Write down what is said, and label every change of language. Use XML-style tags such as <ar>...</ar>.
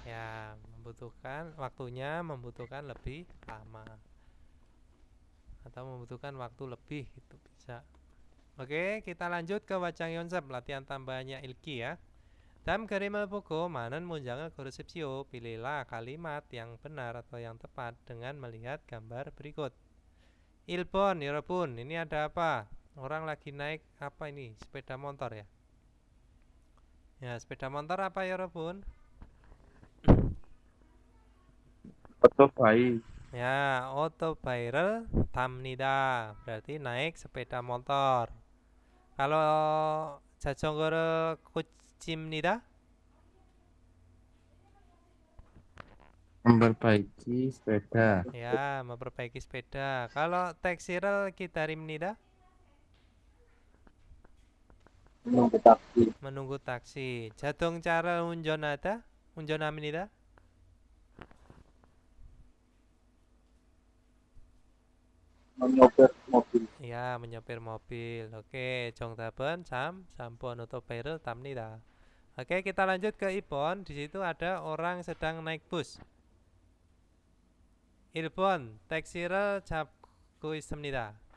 <id>Ya, waktunya membutuhkan lebih lama atau membutuhkan waktu lebih, itu bisa. Oke, kita lanjut ke wajang yonsep, latihan tambahannya Ilki ya.</id> <ko>다음 그림을 보고 많은 문장을 고르십시오.</ko> <id>Pilihlah kalimat yang benar atau yang tepat dengan melihat gambar berikut. 1번, 여러분, ini ada apa? Orang lagi naik apa ini? Sepeda motor ya? Ya, sepeda motor apa 여러분?</id> <ko>오토바이. Ya, 오토바이를 탑니다.</ko> <id>Berarti naik sepeda motor. Kalau</id> <ko>자전거를 고칩니다.</ko> <id>Memperbaiki sepeda. Ya, memperbaiki sepeda. Kalau</id> <ko>tek시를 기다립니다.</ko> <id>menunggu taksi, menunggu taksi.</id> <ko>자동차를 운전합니다.</ko> <id>menyopir mobil, Ya, menyopir mobil. Oke,</id> <ko>정답은 3번 오토바이를 탑니다.</ko> <id>Oke, kita lanjut ke Ibon. Di situ ada orang sedang naik bus.</id> <ko>1번 택시를 잡고 있습니다.</ko>